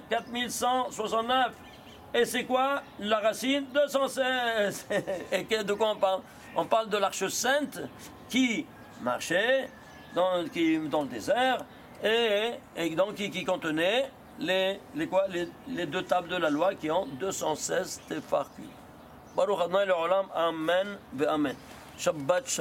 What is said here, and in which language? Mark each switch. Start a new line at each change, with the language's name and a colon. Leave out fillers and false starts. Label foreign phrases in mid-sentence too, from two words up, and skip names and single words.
French: 4169. Et c'est quoi la racine? 216. Et de quoi on parle? On parle de l'Arche Sainte qui marchait dans le désert et donc qui contenait les 2 tables de la loi qui ont 216 tefarkim.
Hebrew: ברוך ה' לעולם, אמן ואמן. שבת שלום.